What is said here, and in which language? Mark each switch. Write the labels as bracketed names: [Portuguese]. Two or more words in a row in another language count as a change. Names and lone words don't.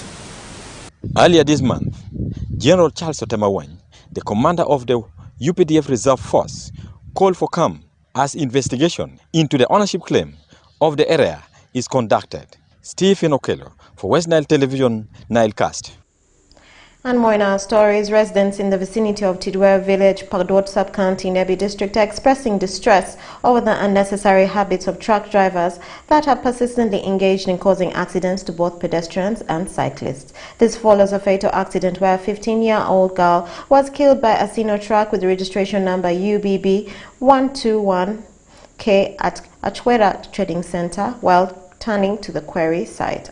[English] Earlier this month, General Charles Otemawany, the commander of the UPDF Reserve Force, called for calm as investigation into the ownership claim of the area is conducted. Stephen Okello for West Nile Television, NILE CAST. And more in our stories, residents in the vicinity of Tidware village, Padot sub-county, Nebi district are expressing distress over the unnecessary habits of truck drivers that are persistently engaged in causing accidents to both pedestrians and cyclists. This follows a fatal accident where a 15-year-old girl was killed by a Sino truck with registration number UBB 121K at Achwera Trading Center while turning to the quarry site.